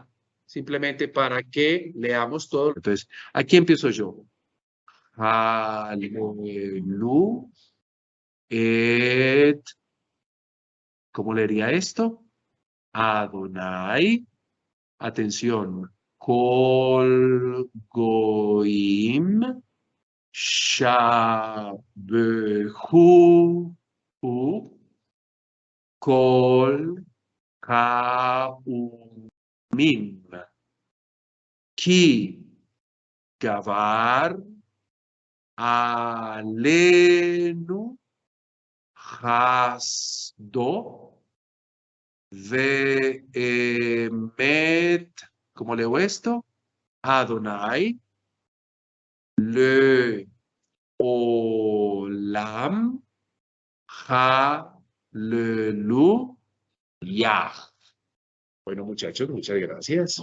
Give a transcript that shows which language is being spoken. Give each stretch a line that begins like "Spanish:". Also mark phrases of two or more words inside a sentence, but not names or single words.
Spanish: Simplemente para que leamos todo. Entonces, aquí empiezo yo. Aleluya. ¿Cómo leería esto? Adonai. Atención.
Hebrew: כל גוים. שבחוהו. כל האומים. כי גבר עלינו חסדו ואמת.
Spanish: ¿Cómo leo esto?
Hebrew: אדני לעולם הללויה.
Spanish: Bueno, muchachos, muchas gracias.